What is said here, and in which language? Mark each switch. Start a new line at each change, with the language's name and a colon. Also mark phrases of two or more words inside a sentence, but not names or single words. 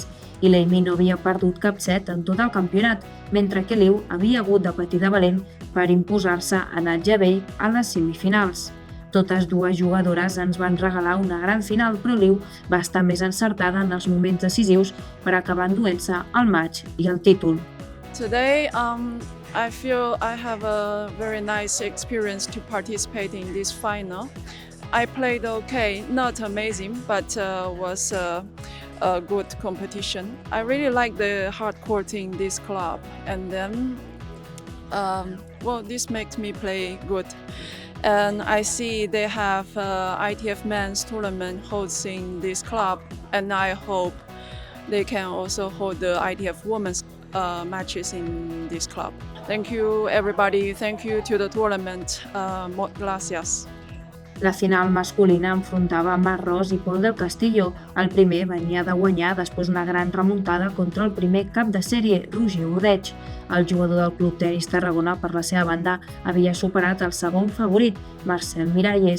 Catalan: I l'Amy no havia perdut cap set en tot el campionat, mentre que Liu havia hagut de patir de valent per imposar-se en el Jebel a les semifinals. Totes dues jugadores ens van regalar una gran final, però Liu va estar més encertada en els moments decisius per acabar enduent-se el match i el títol.
English: Today, I feel I have a very nice experience to participate in this final. I played okay, not amazing, but was a good competition. I really like the hard court in this club, and then, this makes me play good. And I see they have ITF Men's Tournament holds in this club, and I hope they can also hold the ITF Women's matches in this club. Thank you, everybody. Thank you to the tournament. Gracias.
Catalan: La final masculina enfrontava Marc Ros i Pol del Castillo. El primer venia de guanyar després una gran remuntada contra el primer cap de sèrie, Roger Ordeig. El jugador del Club Tenis Tarragona, per la seva banda, havia superat el segon favorit, Marcel Miralles.